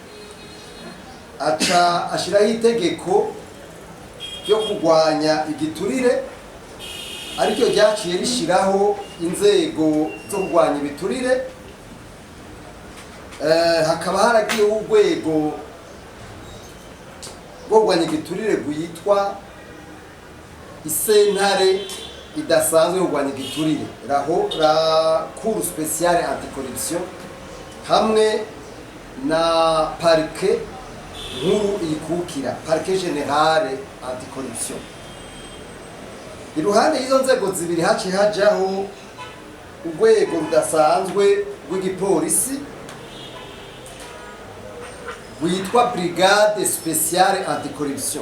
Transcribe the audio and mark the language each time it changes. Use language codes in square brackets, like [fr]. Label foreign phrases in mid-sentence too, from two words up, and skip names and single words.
[rn] aca ashiraho itegeko ryo kurwanya igiturire, ariko ryaciye rishiraho inzego zo kurwanya ibiturire. Hakaba haragiye urwego rwo kurwanya igiturire rwitwa isentare idasanzwe yo kurwanya igiturire, [fr] la Cour spéciale anticorruption, [rn] hamwe na parquet nkuru ikukira, [fr] parquet général anticorruption. [rn] Iruhande y'izo nzego zibiri haciye hajaho urwego rudasanzwe rw'igipolisi rwitwa [fr] brigade spéciale anticorruption.